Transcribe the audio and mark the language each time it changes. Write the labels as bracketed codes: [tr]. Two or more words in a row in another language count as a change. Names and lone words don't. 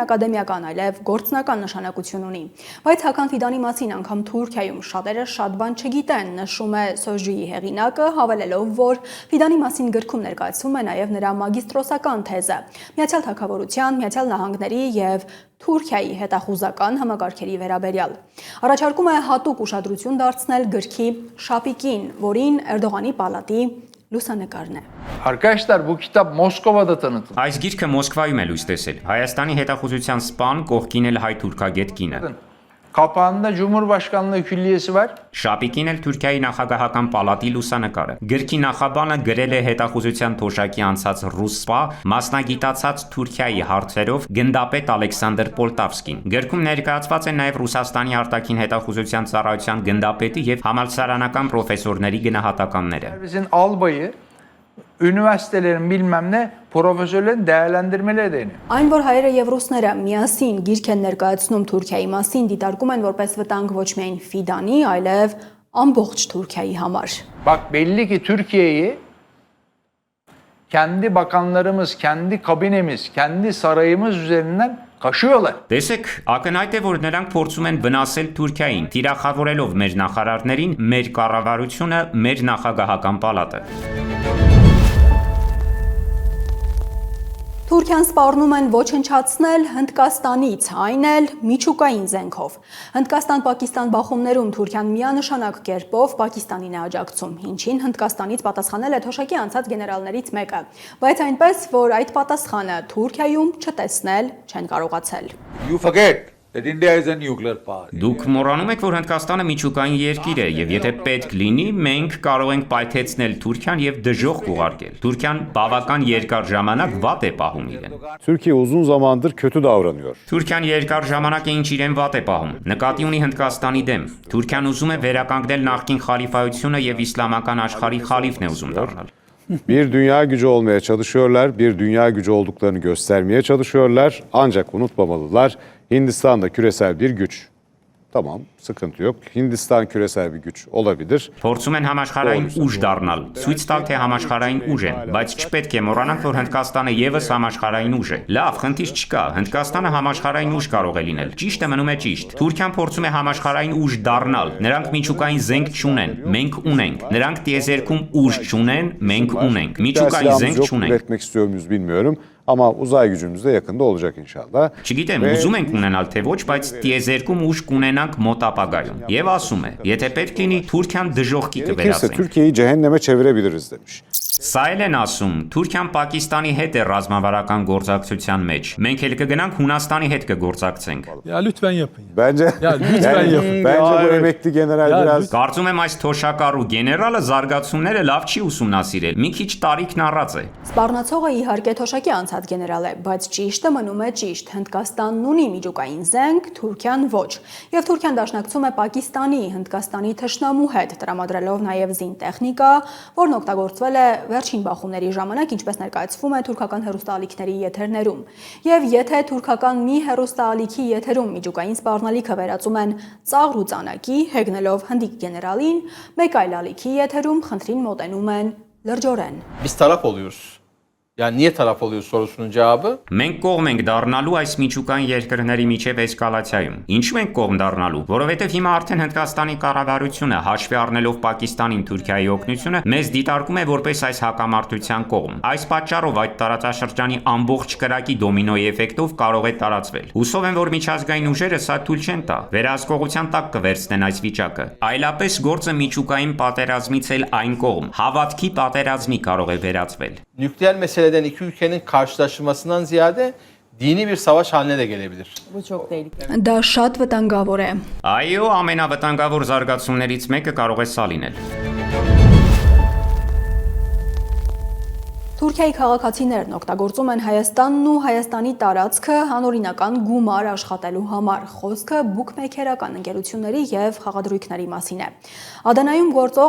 [hy] ակադեմիական, այլև գործնական նշանակություն ունի։ Բայց Հական Ֆիդանի մասին անգամ Թուրքիայում շատերը շատ բան չգիտեն, նշում է Սոժուի հեղինակը, հավելելով, որ Ֆիդանի մասին գրքում ներկայացվում է նաև նրա մագիստրոսական թեզը՝ Միացյալ Թագավորության, Միացյալ Նահանգների եւ Թուրքիայի հետախուզական համակարգերի վերաբերյալ։ Առաջարկում է հատուկ ուշադրություն դարձնել գրքի շապիկին, որին Էրդողանի պալատի լուսանկարն է։ [tr] Arkadaşlar bu kitap Moskova'da tanıtıldı. [hy] Այս գիրքը Մոսկվայում է լույս տեսել։ Հայաստանի հետախուզության սպան կողքին էլ հայ թուրքագետ կինը։ [tr] Kapağında Cumhurbaşkanlığı külliyesi var. [hy] Շապիկին էլ Թուրքիայի նախագահական պալատի լուսանկարը։ Գրքի նախաբանը գրել է հետախուզության թոշակի անցած ռուսպա, մասնագիտացած Թուրքիայի հարցերով գնդապետ Ալեքսանդր Պոլտավսկին։ Գրքում ներկայացված են նաև Ռուսաստանի արտաքին հետախուզության ծառայության գնդապետի եւ համալսարանական պրոֆեսորների գնահատականները։ [tr] Bizim albayı, üniversitelerin bilmem ne profesörlerin değerlendirmeleri deniyor. [hy] Այն, որ հայերը եւ ռուսները միասին գիրք են ներկայացնում Թուրքիայի մասին, դիտարկում են որպես վտանգ ոչ միայն Ֆիդանի, այլև ամբողջ Թուրքիայի համար։ [tr] Bak belli ki Türkiye'yi kendi bakanlarımız, kendi kabinemiz, kendi sarayımız üzerinden kaşıyorlar. [hy] Տեսեք, ակնհայտ է, որ նրանք փորձում են վնասել Թուրքիային, թիրախավորելով մեր նախարարներին, մեր կառավարությունը, մեր նախագահական պալատը։ Թուրքիան սպառնում են ոչնչացնել Հնդկաստանից, այն էլ միջուկային զենքով։ Հնդկաստան-Պակիստան բախումներում Թուրքիան միանշանակ կերպով Պակիստանին է աջակցում, ինչին Հնդկաստանից պատասխանել է թոշակի անցած գեներալներից մեկը, բայց այնպես, որ այդ պատասխանը Թուրքիայում չտեսնել չեն կարողացել։ [en] You forget that India is a nuclear power. [hy] Դուք մոռանում եք, որ Հնդկաստանը միջուկային երկիր է, եւ եթե պետք լինի, մենք կարող ենք պայթեցնել Թուրքիան եւ դժոխք ուղարկել։ Թուրքիան բավական երկար ժամանակ վատ է պահում իրեն։ [tr] Türkiye uzun zamandır kötü davranıyor. [hy] Թուրքիան երկար ժամանակ է ինչ իրեն վատ է պահում։ Նկատի ունի Հնդկաստանի դեմ։ Թուրքիան ուզում է վերականգնել նախկին խալիֆայությունը եւ իսլամական աշխարհի խալիֆն է ուզում դառնալ։ [tr] Bir dünya gücü olmaya çalışıyorlar, bir dünya gücü olduklarını göstermeye çalışıyorlar. Ancak unutmamalılar, Hindistan da küresel bir güç. Tamam, sıkıntı yok. Hindistan küresel bir güç olabilir. [hy] Փորձում են համաշխարհային ուժ դառնալ, ցույց տալ, թե համաշխարհային ուժ են, բայց չպետք է մոռանանք, որ Հնդկաստանը եւս համաշխարհային ուժ է։ Լավ, խնդիր չկա, Հնդկաստանը համաշխարհային ուժ կարող է լինել։ Ճիշտը մնում է ճիշտ։ Թուրքիան փորձում է համաշխարհային ուժ դառնալ։ Նրանք միջուկային զենք չունեն, մենք ունենք։ Նրանք տիեզերքում ուժ չունեն, մենք ունենք։ Միջուկային զենք [tr] Yok [hy] չունենք։ [tr] üretmek istiyor muyuz bilmiyorum. Ama uzay gücümüz de yakında olacak inşallah. [hy] Չգիտեմ, ուզում ենք ունենալ թե ոչ, բայց տիեզերքում ուժ կունենանք մոտ ապագայում։ Եվ ասում է, եթե պետք լինի, Թուրքիան դժոխքի [tr] Gerekirse [hy] կվերածենք։ [tr] Türkiye'yi cehenneme çevirebiliriz demiş. [hy] Սա էլ են ասում, Թուրքիան Պակիստանի հետ է ռազմավարական գործակցության մեջ։ Մենք էլ կգնանք Հունաստանի հետ կգործակցենք։ [tr] Ya lütfen yapın. Bence lütfen yapın. bence bu evet. emekli general biraz [hy] Կարծում եմ այս թոշակառու գեներալը զարգացումները լավ չի ուսումնասիրել։ Մի քիչ տարիքն առած է։ Սպառնացողը իհարկե թոշակի անցած գեներալ է, բայց ճիշտը մնում է ճիշտ։ Հնդկաստանն ունի միջուկային զենք, Թուրքիան ոչ։ Եվ Թուրքիան դաշնակցում է Պակիստանի, Հնդկաստանի թշնամու հետ, տրամադրելով նաև զին տեխնիկա, որն օգտագործվել է վերջին բախումների ժամանակ, ինչպես ներկայացվում է թուրքական հեռուստաալիքների եթերներում։ Եվ եթե թուրքական մի հեռուստաալիքի եթերում միջուկային սպառնալիքը վերածում են ծաղր ու ծանակի, հեգնելով հնդիկ գեներալին, մեկ այլ ալիքի եթերում խնդրին մոտենում են լրջորեն։ [tr] Biz taraf oluyoruz. Yani niye taraf oluyoruz sorusunun cevabı? [hy] Մենք կողմ ենք դառնալու այս միջուկային երկրների միջև էսկալացիայում։ Ինչու ենք կողմ դառնալու, որովհետև հիմա արդեն Հնդկաստանի կառավարությունը հաշվի առնելով Պակիստանին Թուրքիայի օգնությունը մեզ դիտարկում է որպես այս հակամարտության կողմ։ Այս պատճառով այդ տարածաշրջանի ամբողջ կրակի դոմինոյի էֆեկտով կարող է տարածվել։ Հուսով եմ, որ միջազգային ուժերը սա թույլ չեն տա, վերահսկողության տակ կվերցնեն այս վիճակը։ Այլապես գործը միջուկային պատերազմից էլ այն կողմ, հավատքի պատերազմի կարող է վերածվել։ [tr] Nükleer meseleden iki ülkenin karşılaşmasından ziyade dini bir savaş haline de gelebilir. Bu çok tehlikeli. [hy] Դա շատ վտանգավոր է։ Այո, ամենավտանգավոր զարգացումներից մեկը կարող է սա լինել։ Թուրքիայի քաղաքացիներն օգտագործում են Հայաստանն ու Հայաստանի տարածքը անօրինական գումար աշխատելու համար։ Խոսքը բուկմեյքերական ընկերությունների եւ խաղադրույքների մասին է։ Ադանայում գործող